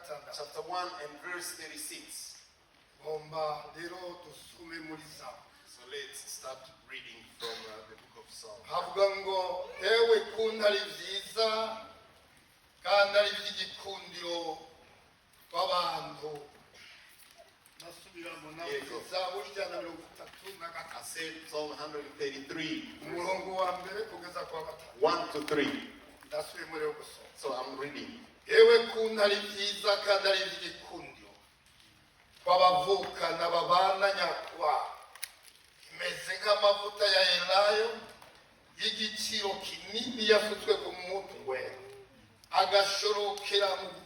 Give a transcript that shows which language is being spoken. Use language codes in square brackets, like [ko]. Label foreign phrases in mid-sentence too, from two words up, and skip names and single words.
[en] Chapter 1 and verse 36. So let's start reading from the book of Psalms. [rn] havuga ngo ewe kuntari vyiza kandi ari vy'igikundiro tw'abantu nasubiramo Zaburi ijana na 33 [en] I said Psalm 133, [rn] umurongo wa mbere kugeza kwa gatatu [en] 1 to 3. [rn] ndasubiye muri yo gusoma. [en] So I'm reading. [rn] ewe kuntari vyiza kandi ari vy'igikundiro tw'abavukana babana nyakubahwa imeze nk'amavuta ya elayo y'igiciro kinini yasutswe ku mutwe agashorokera mu